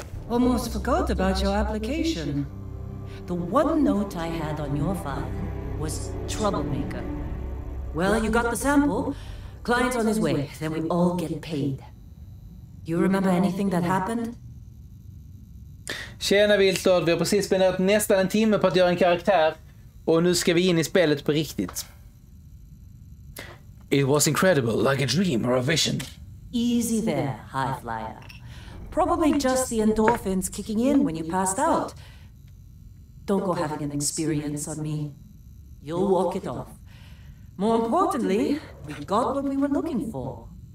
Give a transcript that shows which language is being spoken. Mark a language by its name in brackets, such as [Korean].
[English] Almost forgot about your application. The one note I had on your file was troublemaker. Well, you got the sample. Client's on his way, then we all get paid. Do you remember anything that happened? [Swedish] Tjena Viltord, vi har precis spenderat nästan en timme på att göra en karaktär. Och nu ska vi in i spelet på riktigt. [English] It was incredible, like a dream or a vision. Easy there, high flyer. Probably just the endorphins kicking in when you passed out. Don't go having an experience on me. You'll walk it off. More importantly, we got what we were looking for.